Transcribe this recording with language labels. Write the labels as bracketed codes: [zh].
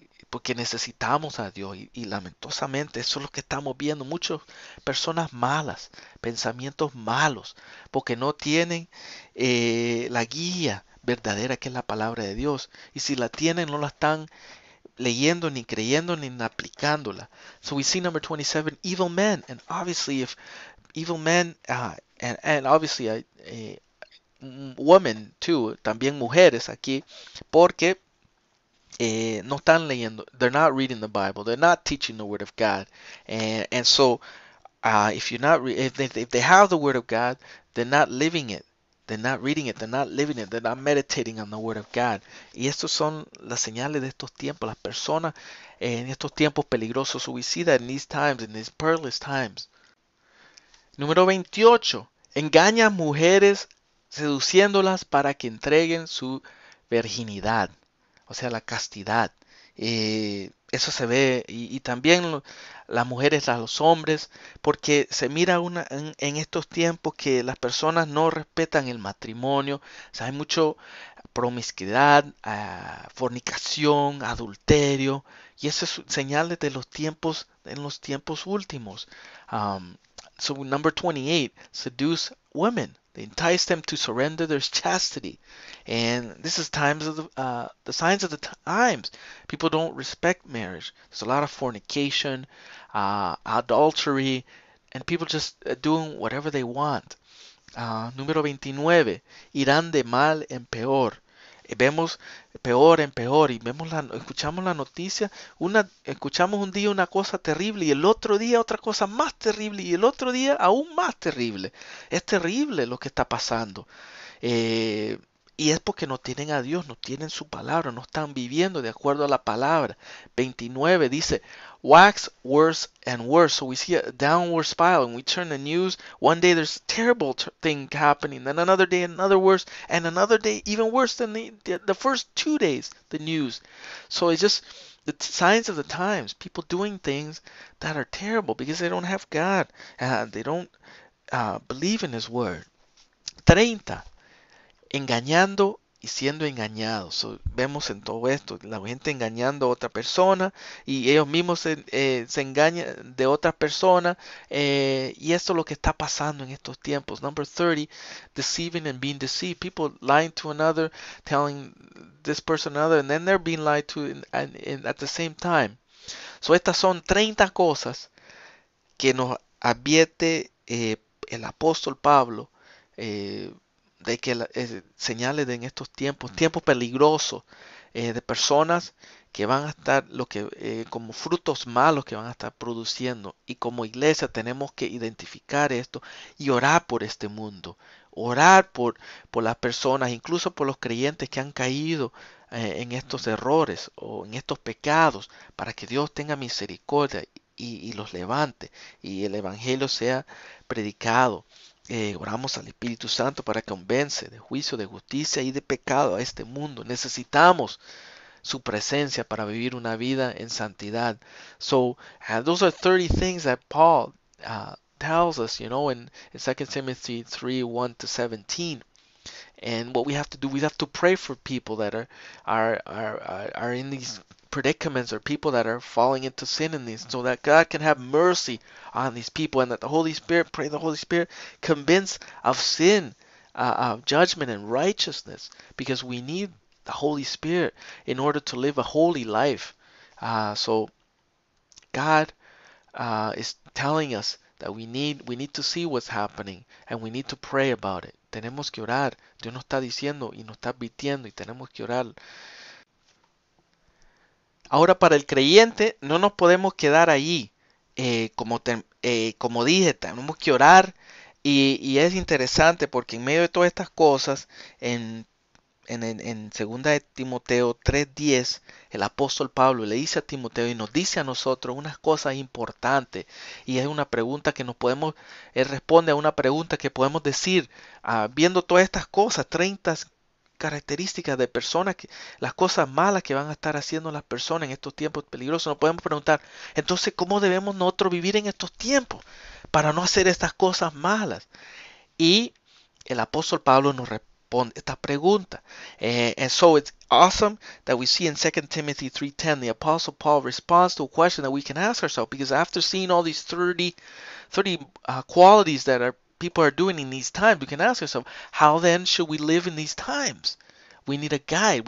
[es] Porque necesitamos a Dios y lamentosamente eso es lo que estamos viendo, muchas personas malas, pensamientos malos, porque no tienen la guía verdadera que es la palabra de Dios, y si la tienen no la están leyendo ni creyendo ni aplicándola. [en] So we see number 27, evil men, and obviously if evil men and obviously women too, [es] también mujeres aquí, porque no están leyendo, [en] they're not reading the Bible, they're not teaching the Word of God, and so if you're not, if they have the Word of God, they're not living it, they're not reading it, they're not living it, they're not meditating on the Word of God. [es] Y estos son las señales de estos tiempos, las personas en estos tiempos peligrosos, [en] so we see that in these times, in these perilous times. [es] Número 28, engaña a mujeres seduciéndolas para que entreguen su virginidad, o sea, la castidad. Eso se ve y también las mujeres a los hombres, porque se mira en estos tiempos que las personas no respetan el matrimonio, o sea, hay mucho promiscuidad, fornicación, adulterio, y eso es señales de los tiempos, en los tiempos últimos. [en] Um, so number 28, seduce women. They entice them to surrender their chastity. And this is times of the signs of the times. People don't respect marriage. There's a lot of fornication, adultery, and people just doing whatever they want. [es] Número 29, irán de mal en peor. Vemos peor en peor y escuchamos la noticia, escuchamos un día una cosa terrible y el otro día otra cosa más terrible y el otro día aún más terrible. Es terrible lo que está pasando. Eh, y es porque no tienen a Dios, no tienen su palabra, no están viviendo de acuerdo a la palabra. [en] 29 [es] dice, [en] wax worse and worse. So we see a downward spiral and we turn the news. One day there's a terrible thing happening, then another day another worse, and another day even worse than the first 2 days, the news. So it's just the signs of the times, people doing things that are terrible because they don't have God. They don't believe in His Word. 30. [es] Engañando y siendo engañados. So, vemos en todo esto la gente engañando a otra persona y ellos mismos se engañan de otra persona y esto es lo que está pasando en estos tiempos. [en] Number 30, deceiving and being deceived. People lying to another, telling this person another, and then they're being lied to at the same time. [es] So estas son 30 cosas que nos advierte el apóstol Pablo de que señales de en estos tiempos, tiempos peligrosos, de personas que van a estar como frutos malos que van a estar produciendo. Y como iglesia tenemos que identificar esto y orar por este mundo, orar por las personas, incluso por los creyentes que han caído en estos errores o en estos pecados, para que Dios tenga misericordia y los levante y el evangelio sea predicado. Oramos al Espíritu Santo para que convence de juicio, de justicia y de pecado a este mundo. Necesitamos su presencia para vivir una vida en santidad. [en] So those are 30 things that Paul tells us, in 2 Timothy 3, 1 to 17. And what we have to do, we have to pray for people that are in these predicaments, or people that are falling into sin in these, so that God can have mercy on these people, and that the Holy Spirit, pray the Holy Spirit, convince of sin, of judgment and righteousness, because we need the Holy Spirit in order to live a holy life. So God is telling us that we need to see what's happening, and we need to pray about it. [es] Tenemos que orar. Dios nos está diciendo y nos está advirtiendo y tenemos que orar. Ahora, para el creyente no nos podemos quedar allí. Como dije, tenemos que orar y es interesante porque en medio de todas estas cosas, en 2 de Timoteo 3:10, el apóstol Pablo le dice a Timoteo y nos dice a nosotros unas cosas importantes, y es una pregunta que él responde a una pregunta que podemos decir, viendo todas estas cosas, 30 características de personas, las cosas malas que van a estar haciendo las personas en estos tiempos peligrosos. Nos podemos preguntar, entonces, ¿cómo debemos nosotros vivir en estos tiempos para no hacer estas cosas malas? Y el apóstol Pablo nos responde esta pregunta. [en] And so it's awesome that we see in 2 Timothy 3:10 the apostle Paul responds to a question that we can ask ourselves, because after seeing all these 30 qualities that people are doing in these times, we can ask ourselves, how then should we live in these times? We need a guide.